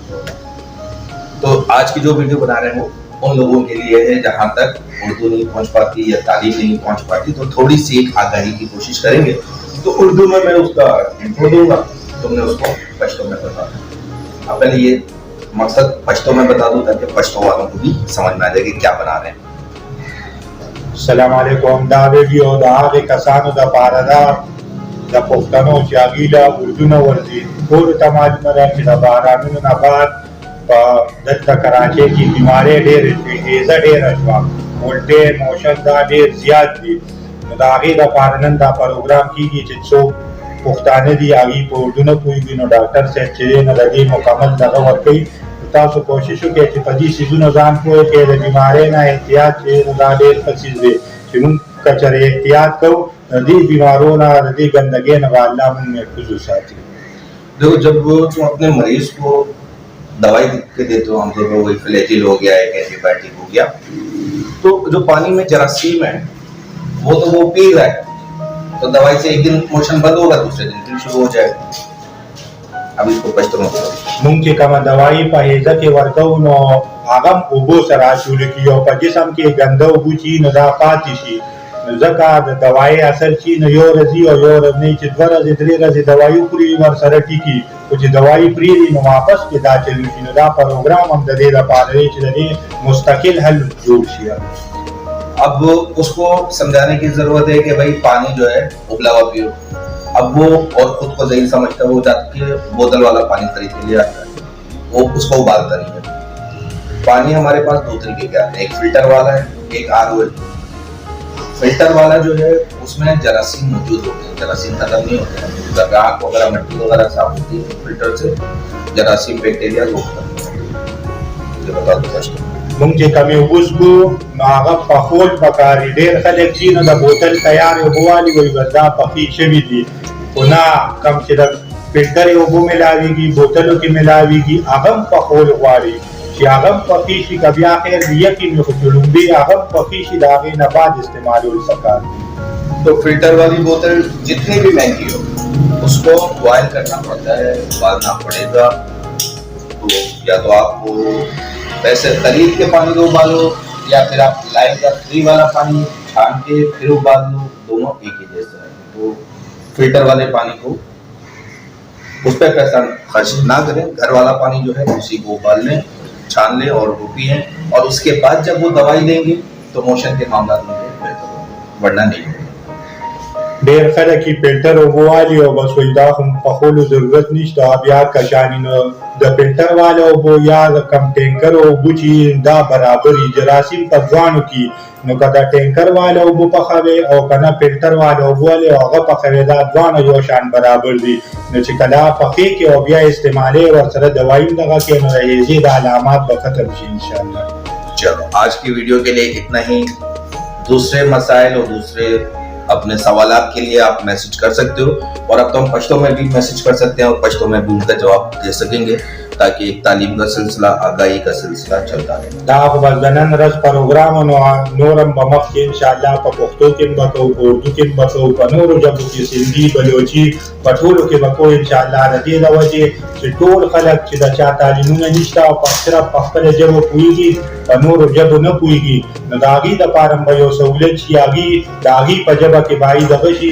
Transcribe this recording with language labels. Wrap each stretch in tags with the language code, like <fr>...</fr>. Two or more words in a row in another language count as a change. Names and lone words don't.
<ur>تو آج کی جو ویڈیو بنا رہے ہیں وہ ان لوگوں کے لیے ہے جہاں تک اردو نہیں پہنچ پاتی یا تعلیم نہیں پہنچ پاتی، تو تھوڑی سی ایک آگاہی کی کوشش کریں گے۔ تو اردو میں اس کا انٹرو دوں گا، تم نے اس کو پشتو میں بتا دیں۔ اب پہلے یہ مقصد پشتو میں بتا دوں تاکہ پشتو والوں کو بھی سمجھ میں آ جائے کہ کیا بنا رہے ہیں۔</ur> <ar>السلام علیکم۔</ar> <ps>دا ویډیو د هغې کسانو دپاره ده د پښتنو چې هغوی له اردو نه ورځي. ټولو ته معلومه ده چې د بارانونو نه بعد په دلته کراچۍ کې بیمارۍ ډېرې شوې، هیزه ډېره شوه، الټۍ موشن دا ډېر زیات دي. نو د هغې دپاره نن دا پروګرام کېږي چې څوک پښتانه دي هغوی په اردو نه پوهېږي، نو ډاکټر صاحب چې دی نو د دې مکمل دغه ورکوي. تاسو کوشش وکړئ چې په دې څیزونو ځان پوه کړئ. د بیمارۍ نه احتیاط چې نو دا ډېر ښه څیز دی چې موږ که چېرې احتیاط کوو د دې بیمارو نه د دې ګندګۍ نه به الله موږ محفوظ وساتي.</ps> <ur>دیکھو، جب تم اپنے مریض کو دوائی کے دیتے ہو، ہم تو وہی فلیجل ہو گیا، ایک اینٹی بایوٹک ہو گیا، تو جو پانی میں جراثیم ہے وہ تو وہ پی رہا ہے، تو دوائی سے ایک دن موشن بند ہوگا، دوسرے دن پھر شروع ہو جائے گا۔ اب اس کو پشتو میں</ur> <ps>موږ چې کومه دوايي په هیزه کې ورکوو نو هغه هم اوبو سره اچولی کېږي او په جسم کې ګنده اوبه چې وي نو دا پاتې شي. نو ځکه د دوايي اثر چې نو یو ورځ وي او یو ورځ نه وي، چې 2 ورځې 3 ورځې دوايي وخوري ورسره ټیکي، خو چې دوايي پرېږدي نو واپس کې دا چلو شي. نو دا پروګرام هم د دې لپاره دی چې د دې مستقل حل جوړ شي.</ps> <ur>اب اس کو سمجھانے کی ضرورت ہے کہ بھائی پانی جو ہے ابلا ہوا پیو۔ اب وہ اور خود کو ذہین سمجھتا ہے، وہ جا کے بوتل والا پانی خرید کے لے آتا ہے، وہ اس کو ابالتا نہیں ہے۔ پانی ہمارے پاس 2 طریقے کے آتے ہیں، ایک فلٹر والا ہے، ایک RO ہے۔ فلٹر والا جو ہے اس میں جراثیم موجود ہوتے ہیں، جراثیم ختم نہیں ہوتے ہیں، اگر آنکھ وغیرہ مٹی وغیرہ صاف ہوتی ہے فلٹر سے، جراثیم بیکٹیریا وہ ختم نہیں ہوتے۔ یہ بتا دو پشتو</ur> <ps>موږ چې کمې اوبه څښو نو هغه پخول پکار دي. ډېر خلک چې نو د بوتل تیارې اوبه والي وایي بس دا پخې شوي دي، خو نه، کم چې د فلټرې اوبه ملاوېږي بوتلو کې ملاوېږي هغه هم پخول غواړي چې هغه هم پخې شي. که بیا خیر یقین وي خو چې لومړی هغه هم پخې شي د هغې نه بعد استعمالول پکار دي.</ps> <ur>تو فلٹر والی بوتل جتنی بھی مہنگی ہو اس کو بوائل کرنا پڑتا ہے، ابالنا پڑے گا۔ تو یا تو آپ کو ویسے خرید کے پانی کو ابالو یا پھر آپ لائن کا فری والا پانی چھان کے پھر ابال لو، دونوں ایک ہی جیسا ہے۔ تو فلٹر والے پانی کو اس پہ پیسہ خرچ نہ کریں، گھر والا پانی جو ہے اسی کو ابال لیں، چھان لیں اور وہ پئیں، اور اس کے بعد جب وہ دوائی لیں گے تو موشن کے معاملات میں بہتر ہوگا، ورنہ نہیں ہوگا۔</ur> <ps>ډېر خلک یې فلټر اوبه والي او بس وایي دا خو پخولو ضرورت نشته، بیا کشاني. نو د فلټر والا اوبه یا د کم ټینکر اوبه چې دا برابر وي، جراثیم په دواړو کې. نو که د ټینکر والا اوبه پخوئ او که نه فلټر والا اوبه والي او هغه پخوئ، دا دواړه یو شان برابر دي. نو چې کله پخې کړئ او بیا استعمالوئ ورسره دوايي هم دغه کړئ نو د هیزې د علامات به ختم شي انشاءالله.</ps> <ur>چلو آج کی ویڈیو کے لیے اتنا ہی۔ دوسرے مسائل اور دوسرے اپنے سوالات کے لیے آپ میسج کر سکتے ہو، اور اب تو ہم پشتو میں بھی میسج کر سکتے ہیں اور پشتو میں بھی ان کا جواب دے سکیں گے، تاکہ ایک تعلیم کا سلسلہ، آگاہی کا سلسلہ چلتا رہے۔</ur> <ps>دا خو بس د نن ورځ پروګرام نو نور هم به مخکې انشاءالله په پښتو کې هم به کوو، په اردو کې هم به کوو، په نورو ژبو کې سندي بلوچي په ټولو کې به کوو انشاءالله. د دې د وجې چې ټول خلک چې د چا تعلیمونه نشته او صرف په خپله ژبه پوهېږي، په نورو ژبو نه پوهېږي، نو د هغوی دپاره هم به یو سهولت شي، هغوی د هغوی په ژبه کې به هغوی دغه شي.</ps>